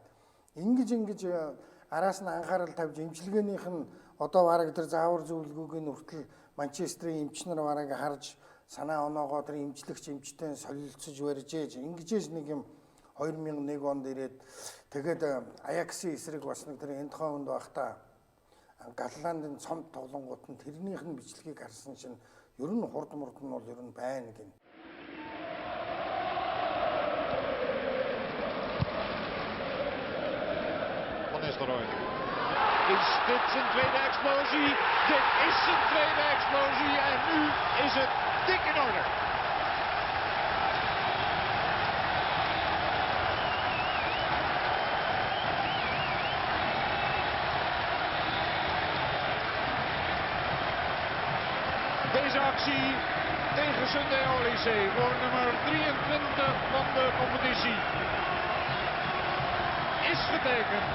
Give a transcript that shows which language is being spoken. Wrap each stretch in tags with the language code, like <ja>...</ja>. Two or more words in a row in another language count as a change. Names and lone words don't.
<mn>Ингэж араас нь анхаарал тавьж эмчилгээнийх нь одоо бараг тэр заавар зөвлөгөөг нь хүртэл Манчестерийн эмч нар бараг харж санаа оноогоо тэр эмчлэгч эмчтэй солилцож барьж ээж ингэжээс нэг юм 2001 онд ирээд тэгээд Аяксын эсрэг бас нэг тэр Эндховнд байхдаа Галландын цомд тоглонгууд нь тэрнийх нь бичлэгийг харсан чинь ер нь хурд мурд нь бол ер нь байна гин.</mn> <nl>Is dit zijn tweede explosie? Dit is zijn tweede explosie en nu is het dik in orde. Deze actie tegen Sunday Oliseh voor nummer 23 van de competitie is getekend.</nl>